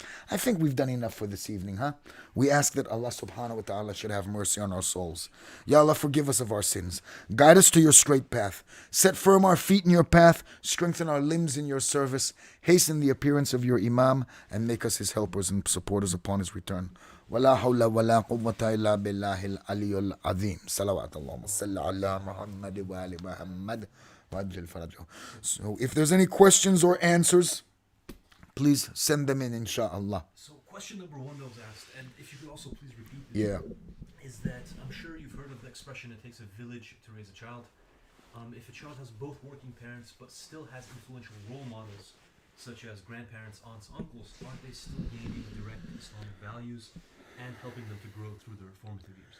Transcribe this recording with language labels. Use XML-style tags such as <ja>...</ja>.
<en>I think we've done enough for this evening, huh? We ask that Allah subhanahu wa ta'ala should have mercy on our souls. Ya Allah, forgive us of our sins. Guide us to your straight path. Set firm our feet in your path. Strengthen our limbs in your service. Hasten the appearance of your Imam and make us his helpers and supporters upon his return.</en> <ar>ولا حول ولا قوة إلا بالله العلي العظيم. صلوات اللهم صل على محمد وآل محمد وعجل فرجه.</ar> <en>So if there's any questions or answers, please send them in, inshallah. So question number one that was asked, and if you could also please repeat this, Yeah. is that I'm sure you've heard of the expression, it takes a village to raise a child. If a child has both working parents but still has influential role models, such as grandparents, aunts, uncles, aren't they still gaining direct Islamic values and helping them to grow through their formative years?</en>